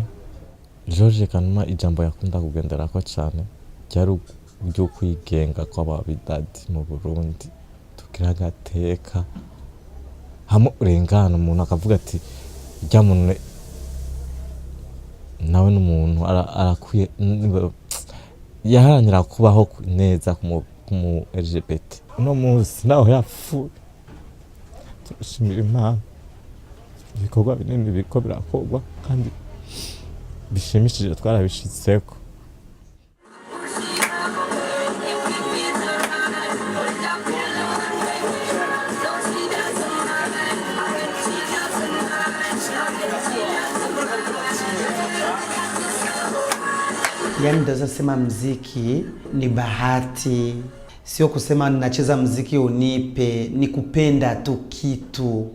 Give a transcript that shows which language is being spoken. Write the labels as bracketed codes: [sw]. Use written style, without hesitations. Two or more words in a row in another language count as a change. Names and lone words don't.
[rn] George kanuma ijambo yakunda kugenderako cyane ryari ryo kwigenga kw'ababidadi mu Burundi, tugira agateka hamwe urengana umuntu akavuga ati rya muntu nawe n'umuntu arakwiye yaharanira kubaho neza kumu LGBT. Uno munsi naho yapfuye turashimira Imana. Ibikorwa binini biriko birakorwa kandi bishimishije twarabishitseko. [sw] Yani ndaweza sema mziki ni bahati, sio kusema ninacheza mziki unipe, ni kupenda tu kitu.